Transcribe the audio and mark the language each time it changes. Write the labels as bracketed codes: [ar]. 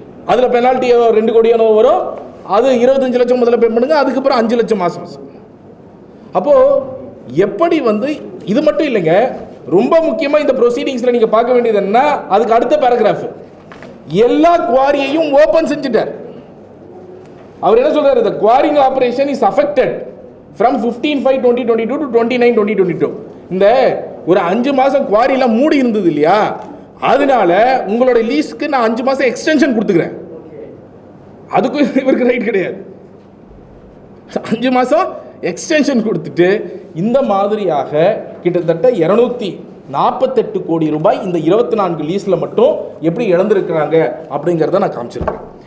[ta] அதுல பெனால்ட்டி 2 கோடி வரும். அது 25 லட்சம் முதல்ல பே பண்ணுங்க, அதுக்கப்புறம் 5 லட்சம் மாசம் மாசம். அப்போ எப்படி வந்து இது மட்டும் இல்லைங்க, ரொம்ப முக்கியமா இந்த ப்ரொசீடிங்ஸ்ல நீங்க பார்க்க வேண்டியது என்ன, அதுக்கு அடுத்த பேராகிராஃப் எல்லா குவாரியையும் ஓபன் செஞ்சுட்டார். அவர் என்ன சொல்றாரு, [en] the quarrying operation is affected from 15/5/2022 to 29/2022. [ta] இந்த ஒரு 5 மாசம் குவாரிலாம் மூடி இருந்தது இல்லையா, அதனால உங்களோட லீஸ்க்கு நான் 5 மாசம் எக்ஸ்டென்ஷன் கொடுத்துக்கிறேன். அதுக்கு இவருக்கு ரைட் கிடையாது. 5 மாசம் எக்ஸ்டென்ஷன் கொடுத்துட்டு இந்த மாதிரியாக கிட்டத்தட்ட 248 கோடி ரூபாய் இந்த 24 லீஸ்ல மட்டும் எப்படி இழந்திருக்கிறாங்க அப்படிங்கிறத நான் காமிச்சிருக்கேன்.